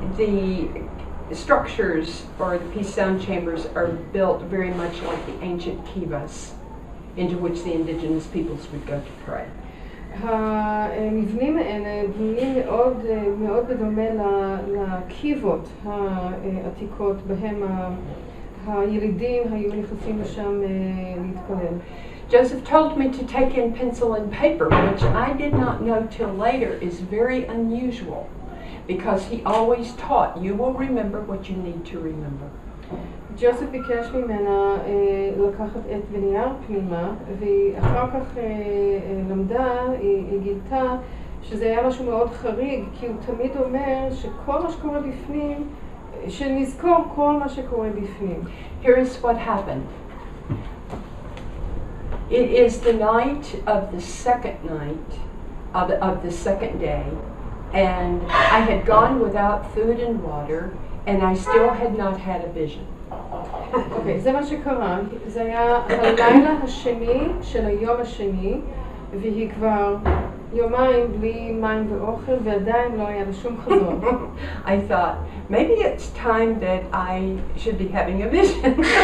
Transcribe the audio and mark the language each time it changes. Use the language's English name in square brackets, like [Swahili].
[English] The structures or the peace sound chambers are built very much like the ancient kivas into which the indigenous peoples would go to pray. [Hebrew] המבנים האלה בנויים מאוד בדומה לקיבות העתיקות בהם הילידים היו נכנסים לשם להתפלל. [English] Joseph told me to take in pencil and paper, which I did not know till later is very unusual, because he always taught, you will remember what you need to remember. [Hebrew] ג'וסף ביקש ממנה לקחת עט ונייר פנימה, ואחר כך למדה, היא גילתה שזה היה משהו מאוד חריג, כי הוא תמיד אומר שכל מה שקורה בפנים, שנזכור כל מה שקורה בפנים. [English] Here is what happened. It is the night of the second night, of the second day, and I had gone without food and water, and I still had not had a vision. [Hebrew] אוקיי, זה מה שקרה. זה היה הלילה השני של היום השני, והיא כבר יומיים בלי מים ואוכל, ועדיין לא היה לה שום חזון. [English] I thought, maybe it's time that I should be having a vision.